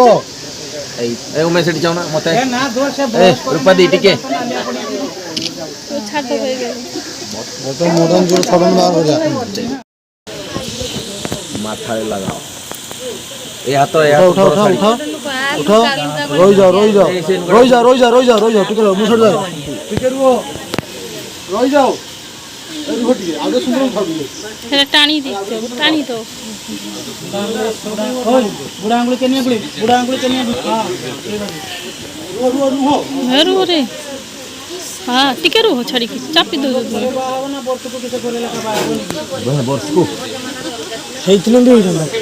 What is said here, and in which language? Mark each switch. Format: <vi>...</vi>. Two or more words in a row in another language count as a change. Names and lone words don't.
<or>ଏ ଉମେଶ ସେଠି ଯାଉନା ମତେ ରୂପା ଦେଇ ଟିକେ ମାଥାରେ ଲଗାଅ ଏ ହାତ ଉଠ ରହିଯାଅ ଟିକେ ମୁଁ ଛାଡ଼ି ଟିକେ ରୁହ ରହିଯାଅ ଟିକେ ଆଉ ସୁନ୍ଦର</or> <bn>সেটা টানি দিচ্ছ টানি তো</bn> <or>ବୁଢ଼ା ଆଙ୍ଗୁଳି କେନିଆ ଗୁଳି ବୁଢ଼ା ଆଙ୍ଗୁଳି କେନିଆ ଗୁଳି ରୁହ ରେ ହଁ ଟିକେ ରୁହ ଛାଡ଼ିକି ଚାପି ଦଉଛ ବର୍ଷକୁ ହେଇଥିଲେ ବି ହେଇଥାନ୍ତା</or>